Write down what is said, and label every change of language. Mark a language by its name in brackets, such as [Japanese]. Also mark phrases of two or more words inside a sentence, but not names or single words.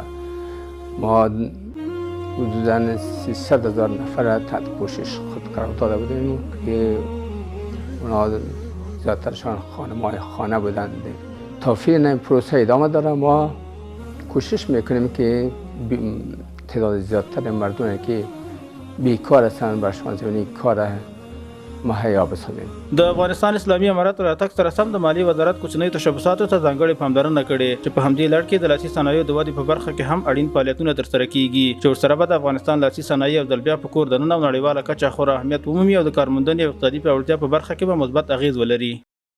[Persian] ما حدوداً 300,000 نفر را تحت پوشش خود قرار داده بودیم که اونا زیادترشان خانم‌های خانه بودند. تا فعلا این پروسه ادامه داره. ما کوشش میکنیم که تعداد زیادتر مردمی که بیکار هستند برشان زمینه کار مهیا بسازیم. [Pashto] د افغانستان اسلامي امارت راتګ سره سم د مالیې وزارت کوچنیو تشبثاتو ته ځانګړې پاملرنه کړې چې په همدې لړ کې د لاسي صنایعو د ودې په برخه کې هم اړین فعالیتونه ترسره کیږي، چې ورسره به د افغانستان لاسي صنایع او بیا په کور دننه او نړیواله کچه خورا اهمیت ومومي او د کارموندنې او اقتصادي پیاوړتیا په برخه کې به مثبت اغیز ولري.